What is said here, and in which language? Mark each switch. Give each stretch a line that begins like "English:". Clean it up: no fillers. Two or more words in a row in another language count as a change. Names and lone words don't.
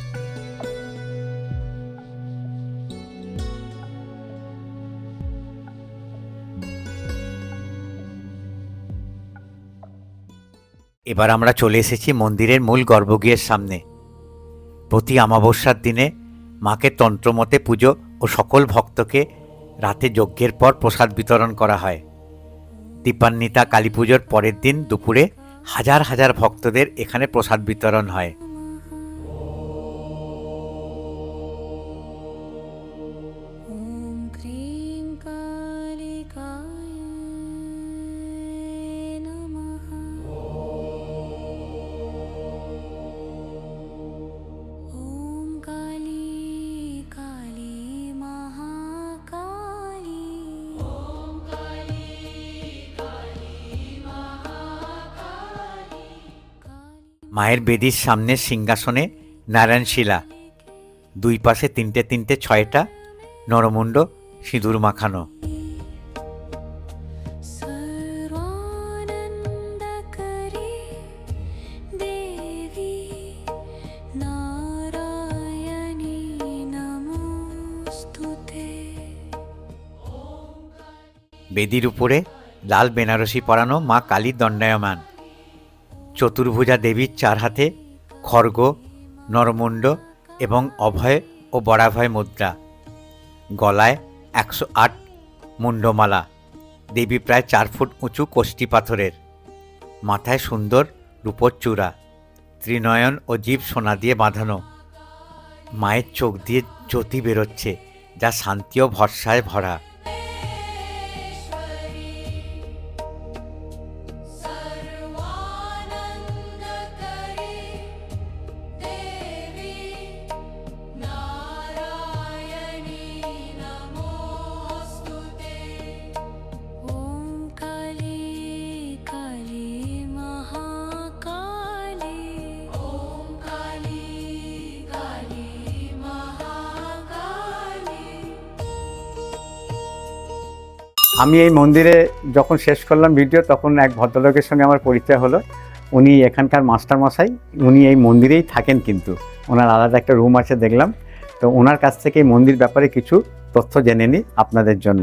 Bangla: এবার আমরা চলে এসেছি মন্দিরের মূল গর্ভগৃহের সামনে। প্রতি অমাবস্যার দিনে মাকে তন্ত্রমতে পুজো ও সকল ভক্তকে রাতে যজ্ঞের পর প্রসাদ বিতরণ করা হয়। দীপান্বিতা কালী পুজোর পরের দিন দুপুরে হাজার হাজার ভক্তদের এখানে প্রসাদ বিতরণ হয়।
Sanskrit: ॐ क्रीं कालिकाय नमः। ॐ काली काली महाकाली। ॐ काली काली महाकाली।
Bangla: মায়ের বেদির সামনের সিংহাসনে নারায়ণশিলা, দুই পাশে তিনটে তিনটে ছয়টা নরমুণ্ড সিঁদুর মাখানো।
Sanskrit: सर्वानन्दकरी देवी नारायणी नमोस्तुते।
Bangla: বেদির উপরে লাল বেনারসি পরানো মা কালী দণ্ডায়মান। চতুর্ভুজা দেবীর চার হাতে খড়গ, নরমুণ্ড এবং অভয় ও বরাভয় মুদ্রা। গলায় 108 মুন্ডমালা। দেবী প্রায় 4 ফুট উঁচু কোষ্ঠী পাথরের। মাথায় সুন্দর রূপোর চূড়া। ত্রিনয়ন ও জীব সোনা দিয়ে বাঁধানো। মায়ের চোখ দিয়ে জ্যোতি বেরোচ্ছে, যা শান্তি ও ভরসায় ভরা।
Sanskrit: सर्वानन्दकरी देवी नारायणी नमोस्तुते। ॐ काली काली महाकाली। ॐ काली काली महाकाली।
Bangla: আমি এই মন্দিরে যখন শেষ করলাম ভিডিও, তখন এক ভদ্রলোকের সঙ্গে আমার পরিচয় হলো। উনি এখানকার মাস্টার মশাই। উনি এই মন্দিরেই থাকেন, কিন্তু ওনার আলাদা একটা রুম আছে দেখলাম। তো ওনার কাছ থেকে এই মন্দির ব্যাপারে কিছু তথ্য জেনে নিই আপনাদের জন্য।